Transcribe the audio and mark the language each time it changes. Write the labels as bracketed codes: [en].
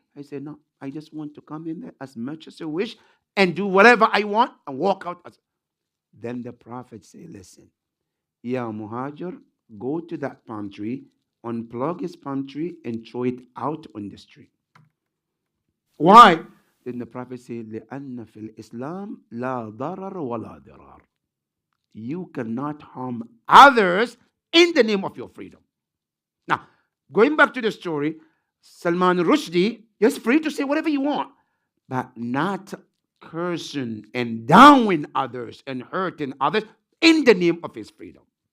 [en] I said, no, I just want to come in there as much as I wish and do whatever I want and walk out. Then the Prophet said, listen, Ya Muhajir, go to that palm tree, unplug his palm tree and throw it out on the street. Why? Then the Prophet said, [ar] لأن في الإسلام لا ضرر ولا ضرار. [en] You cannot harm others in the name of your freedom. Now, going back to the story, Salman Rushdie is free to say whatever you want, but not cursing and downing others and hurting others in the name of his freedom.